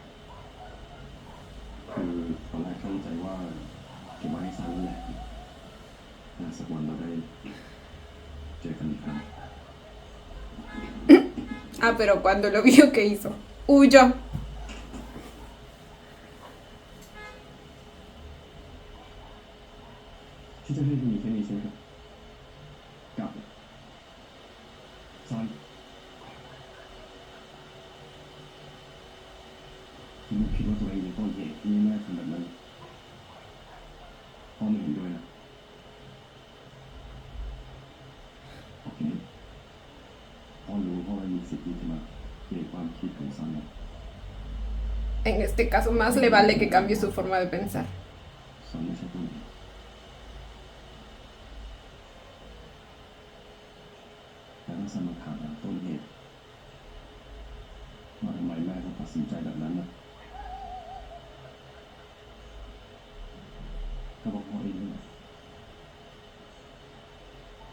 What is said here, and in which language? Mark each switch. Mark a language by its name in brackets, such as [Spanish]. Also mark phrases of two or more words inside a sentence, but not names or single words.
[Thai] คือตอนแรกเข้าใจว่าเก็บไว้ให้ซันนั่นแหละแต่สักวันเราได้เจอกันอีกครั้ง [Spanish] Ah, pero cuando lo vio, ¿qué hizo? Huyó. [Thai] ที่จะให้มีแค่นี้ใช่ไหมครับกับซันผมคิดว่าตัวเองเป็นต้นเหตุที่แม่ทำแบบนั้นพ่อไม่เห็นด้วยนะโอเคพ่อรู้พ่อมีสิทธิ์ที่จะมาเปลี่ยนความคิดของซันนะ [Spanish] En este caso, más le vale que cambie su forma de pensar. [Thai] ซันไม่ใช่ต้นเหตุแต่ถ้าซันมาถามหาต้นเหตุว่าทำไมแม่ต้องตัดสินใจแบบนั้นนะก็บอกพ่อเองนี่แหละ